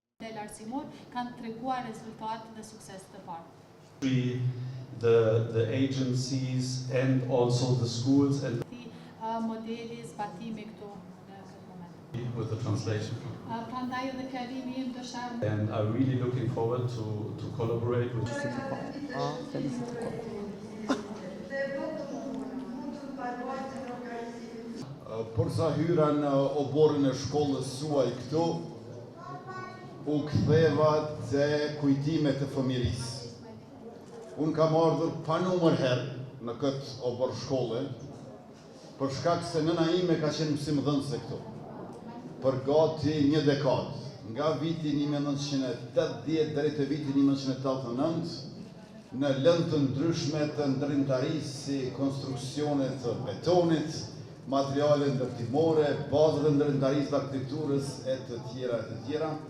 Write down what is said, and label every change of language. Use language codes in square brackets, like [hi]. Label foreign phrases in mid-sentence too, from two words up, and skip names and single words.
[sq] nivel arsimor kanë treguar rezultate dhe sukses të parë. [en] The agencies and also the schools and [sq] modeli zbatimi këtu në këtë moment. [en] With the translation. [sq] Prandaj edhe kërimi im ndoshta. [en] And I'm really looking forward to collaborate with [sq] Por sa hyra në oborrin e shkollës suaj këtu, u ktheva te kujtimet e fëmijërisë. Unë kam ardhur pa numër herë në këtë obor shkolle, për shkak se nëna ime ka qenë mësimdhënëse këtu, për gati një dekadë, nga viti 1980 deri te viti 1989, në lëndë të ndryshme të ndërrimtarisë si konstruksione të betonit, materiale ndërtimore, bazë dhe ndërrimtarisë të arkitekturës e të tjera e të tjera.